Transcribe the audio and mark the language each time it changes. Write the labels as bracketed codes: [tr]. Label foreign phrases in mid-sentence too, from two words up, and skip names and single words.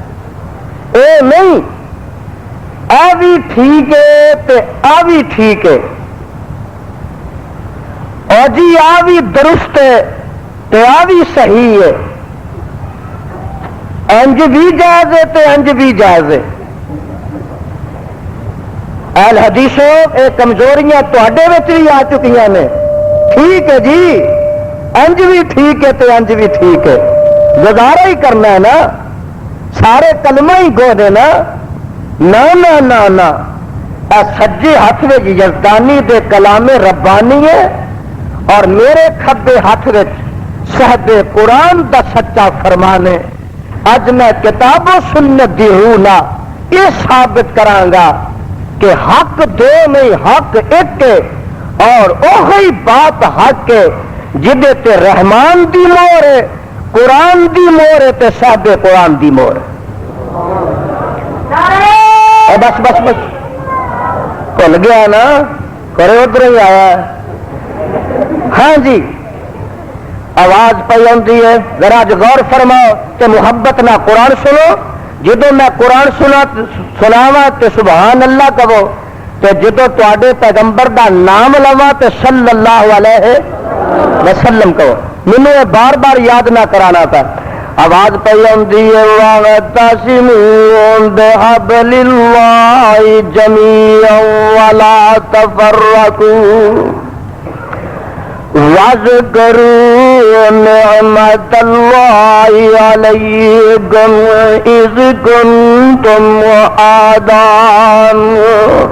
[pa] اے نہیں اے بھی ٹھیک ہے تے آ بھی ٹھیک ہے، اور جی آ بھی درست ہے تے آ بھی صحیح ہے، انج بھی جائز ہے تے انج بھی جائز ہے. اہل حدیثوں یہ کمزوریاں تواڈے وچ بھی آ چکیاں نے. ٹھیک ہے جی, انج بھی ٹھیک ہے تے انج بھی ٹھیک ہے, گزارا ہی کرنا ہے نا, سارے کلمہ ہی گو نے نا. نا نا نا نا, سجے ہاتھ میں یزدانی دے کلام ربانی ہے اور میرے کھبے ہاتھ میں صاحب قرآن دا سچا فرمان ہے. اج میں کتاب و سنت دی روح نال یہ ثابت کرانگا کہ حق دو نہیں, حق ایک ہے اور وہی بات حق ہے جدے تے رحمان دی مور ہے, قرآن دی مور ہے تے صاحب قرآن دی مور ہے. [ur] بس بس بس بھول گیا نا, کرے ادھر ہی آیا. ہاں جی, آواز پی آتی ہے, ذرا غور فرماؤ کہ محبت نہ قرآن سنو. [pa] جدو میں قرآن سناوا تے [ar] سبحان اللہ [pa] کہو, تے جدو تے پیغمبر دا نام لوا تے [ar] صلی اللہ علیہ وسلم [pa] کہو. [ur] مینوں یہ بار بار یاد نہ کرانا تھا. آواز پہ آتی ہے, [ar] وَاعْتَصِمُوا بِحَبْلِ اللَّهِ جَمِيعًا وَلَا تَفَرَّقُوا وَاذْكُرُوا نِعْمَةَ اللَّهِ عَلَيْكُمْ إِذْ كُنتُمْ أَعْدَاءً